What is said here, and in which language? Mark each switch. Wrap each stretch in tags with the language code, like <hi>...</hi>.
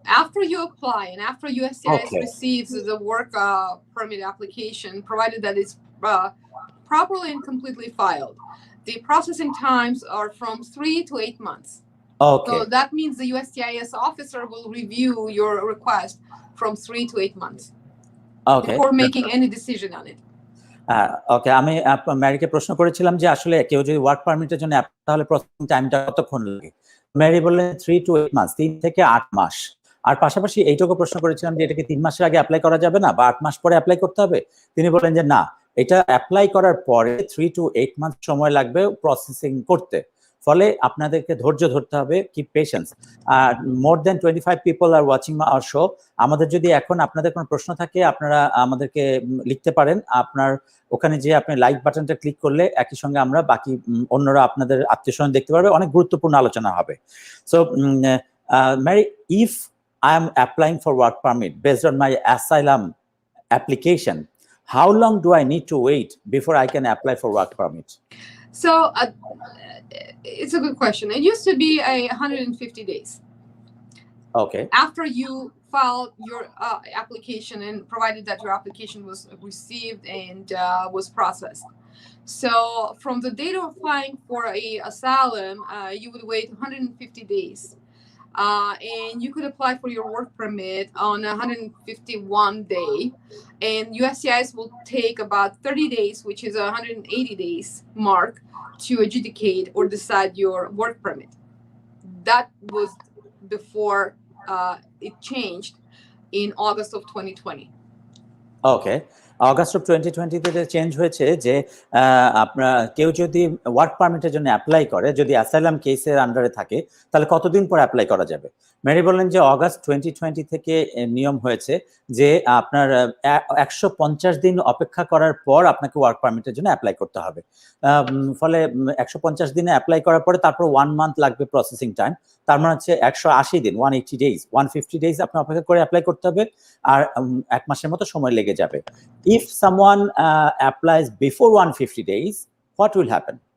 <en>After you apply and after USCIS receives the work permit application, provided that it's properly and completely filed, the processing times are from 3 to 8 months. Okay. So that means the USCIS officer will review your request from 3 to 8 months. Okay. Before making any decision on it.</en> <bn>ওকে, আমি ম্যারিকে প্রশ্ন করেছিলাম যে আসলে কেউ যদি work পারমিটের জন্য তাহলে প্রসেসিং টাইমটা কতক্ষণ লাগে। ম্যারি বললেন</bn> <en>3 to 8 months,</en> <bn>3 থেকে 8 মাস। আর পাশাপাশি এইটুকু প্রশ্ন করেছিলাম যে এটা কি 3 মাসের আগে অ্যাপ্লাই করা যাবে না বা 8 মাস পরে অ্যাপ্লাই করতে হবে। তিনি বলেন যে না, এটা অ্যাপ্লাই করার পরে 3 to 8 মাস সময় লাগবে প্রসেসিং করতে। ফলে আপনাদেরকে ধৈর্য ধরতে হবে,</bn> <en>Keep patience. More than 25 people are watching our show.</en> <bn>আমাদের যদি এখন আপনাদের কোনো প্রশ্ন থাকে আপনারা আমাদেরকে লিখতে পারেন। আপনার ওখানে যে আপনি লাইক বাটনটা ক্লিক করলে একই সঙ্গে আমরা বাকি অন্যরা আপনাদের আত্মীয়স্বজন দেখতে পারবে, অনেক গুরুত্বপূর্ণ আলোচনা হবে।</bn> <en>So Mary, if I am applying for work permit based on my asylum application, how long do I need to wait before I can apply for work permit? So it's a good question. It used to be 150 days. Okay. After you filed your application and provided that your application was received and was processed. So from the date of applying for asylum, you would wait 150 days. And you could apply for your work permit on 151 day, and USCIS will take about 30 days, which is 180 days mark, to adjudicate or decide your work permit. That was before it changed in August of 2020. Okay.</en> <bn>August of 2020 তে change হয়েছে যে আপনার কেউ যদি work পারমিটের জন্য apply করে, যদি অ্যাসাইলাম কেসের আন্ডারে থাকে তাহলে কতদিন পর অ্যাপ্লাই করা যাবে। ম্যারি বললেন যে অগাস্ট 2020 থেকে নিয়ম হয়েছে যে আপনার 150 দিন অপেক্ষা করার পর আপনাকে ওয়ার্ক পারমিটের জন্য অ্যাপ্লাই করতে হবে। ফলে 150 দিনে অ্যাপ্লাই করার পরে তারপর 1 মান্থ লাগবে প্রসেসিং টাইম। তার মানে হচ্ছে 180 দিন, 180 ডেজ, 150 ডেজ আপনি অপেক্ষা করে অ্যাপ্লাই করতে হবে, আর 1 মাসের মতো সময় লেগে যাবে।</bn> <en>If someone applies before 150 days, what will happen?</en>